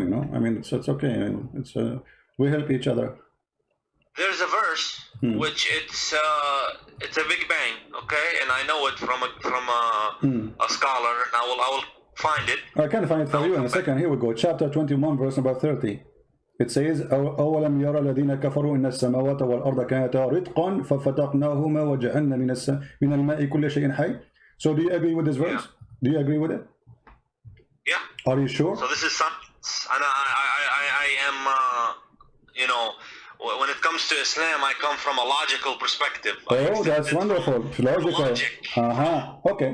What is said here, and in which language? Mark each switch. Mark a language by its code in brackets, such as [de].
[en] You know, I mean, it's okay. It's we help each other. There's a verse which it's a Big Bang, okay, and I know it from a scholar, and I will find it. I can find it for you in a second. Here we go. Chapter 21, verse number 30. It says, [ar] أولم يرى الذين كفروا إن السماوات والأرض كانتا رتقا ففتقناهما وجعلنا من الماء كل شيء حي. [en] So do you agree with this verse? Yeah. Do you agree with it? Yeah. Are you sure? So this is something, and I am, you know, when it comes to Islam, I come from a logical perspective. Oh, that's wonderful. Logical. Logic. Okay.